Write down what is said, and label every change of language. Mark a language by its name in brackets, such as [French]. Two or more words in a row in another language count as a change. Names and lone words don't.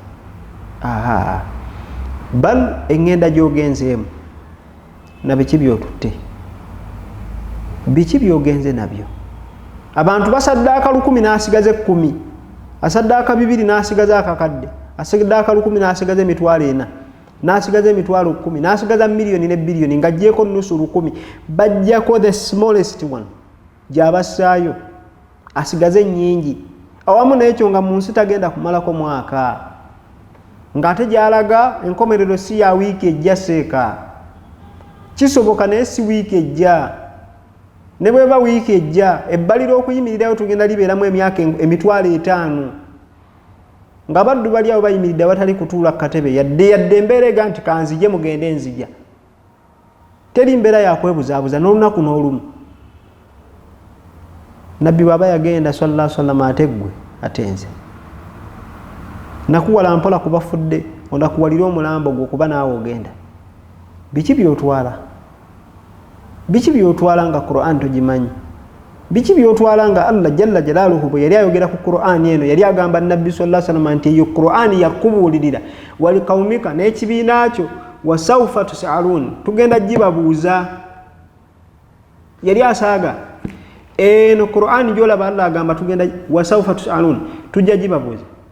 [Ganda] Bal engenda gy'ogenzeemu na biki by'otutte, biki by'ogenze nabyo. Abantu basaddaaka 10 n'asigaze 10, asaddaaka 2 n'asigaze akakadde, asaddaaka 10 n'asigaze emitwalo 4, n'asigaze emitwalo 10, n'asigaza miliyoni ne biliyoni ng'aggyeko nusu 10, bajjako [English] the smallest one [Ganda] gy'abassaayo, asigaze nnyingi. Awamu n'ekyo nga mu nsi tagenda kumalako mwaka, ng'ate gy'alaga enkomerero si ya wiiki ejja seeka. Kisoboka naye si wiiki ejja. Ne bweba wiiki ejja, ebbalira okuyimirirayo tugenda libeeramu emyaka emitwalo 5. Nga baddu bali awo bayimiridde abatali kutuula ku katebe, yadde embeera ega nti kanzije mugende nzija. Teri mbeera yakwebuzaabuza n'olunaku n'olumu. Nabbi bw'aba yagenda [Arabic] صلى الله عليه وسلم, [Ganda] ate ggwe ate nze nakuwala mpola kubafudde, onakuwalira omulambo gwo kuba naawe ogenda. Biki by'otwala? Biki by'otwala nga Qur'an togimanyi? Biki by'otwala nga Allah [Arabic] جل جلاله [Ganda] bwe yali ayogera ku Qur'an eno yali agamba Nabbi [Arabic] صلى الله عليه وسلم [Ganda] nti eyo Qur'an yakubuulirira [Arabic] ولقومك [Ganda] n'ekibiina kyo [Arabic] وسوف تسألون, [Ganda] tugenda gibabuuza. Yali asaaga eno Qur'an gy'olaba Allah agamba tugenda [Arabic] وسوف تسألون, [Ganda] tujja gibabuuza.